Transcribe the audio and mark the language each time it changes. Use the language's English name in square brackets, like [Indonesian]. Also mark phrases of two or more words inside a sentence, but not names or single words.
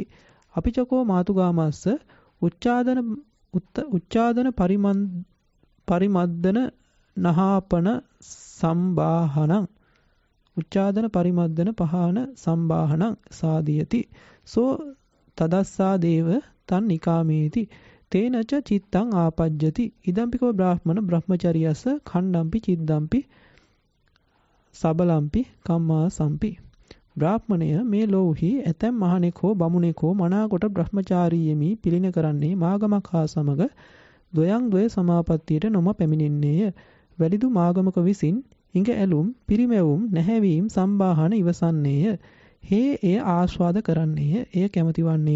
[Pali] අපිචකෝ මාතුගාමස්ස උච්චාදන පරිමද්දන නහාපන සම්බාහනං උච්චාදන පරිමද්දන පහන සම්බාහනං සාදියති. සෝ තදස්සා දේව තන් නිකාමේති තේනච චිත්තං ආපජ්ජති. ඉදම්පිකෝ බ්‍රාහ්මණ බ්‍රහ්මචරියස්ස ඛණ්ඩම්පි චිද්දම්පි සබලම්පි කම්මා සම්පි. [Sinhala] බ්‍රාහ්මණය මේ ලෝහි ඇතැම් මහණෙක් හෝ බමුණෙක් හෝ මනාකොට බ්‍රහ්මචාරීයමි පිළින කරන්නේ මාගමක් හා සමග ද්වය සමාපත්තියට නොම පැමිණෙන්නේය. වැලිදු මාගමක විසින් ඉඟ ඇලුම් පිරිමැවුම් නැහැවීම් සම්බාහන ඉවසන්නේය. හේ එය ආස්වාද කරන්නේය. එය කැමති වන්නේය.